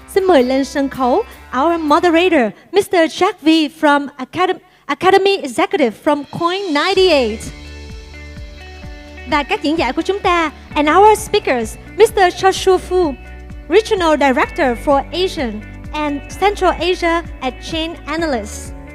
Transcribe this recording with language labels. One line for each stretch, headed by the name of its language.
Vietnamese: Xin mời lên sân khấu
English: our moderator,
Vietnamese: Mr.
English: Jack V from Academy Executive from Coin98.
Vietnamese: Và các diễn giả của chúng ta,
English: and our speakers,
Vietnamese: Mr.
English: Joshua Fu, Regional Director for Asian and Central Asia at Chain Analyst.